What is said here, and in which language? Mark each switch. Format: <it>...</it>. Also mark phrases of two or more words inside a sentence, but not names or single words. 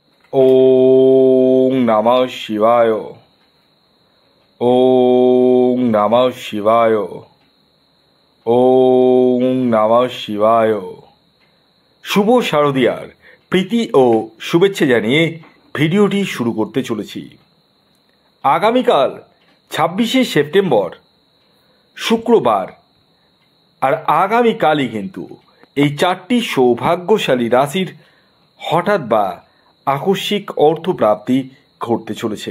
<sa>ওং নমঃ শিবায়। ওং নমঃ শিবায়। ওং নমঃ শিবায়।</sa> <bn>শুভ শারদীয়ার প্রীতি ও শুভেচ্ছা জানিয়ে ভিডিওটি শুরু করতে চলেছি। আগামীকাল 26শে সেপ্টেম্বর শুক্রবার, আর আগামীকালই কিন্তু এই চারটি সৌভাগ্যশালী রাশির হঠাৎ বা আকস্মিক অর্থপ্রাপ্তি ঘটতে চলেছে।</bn>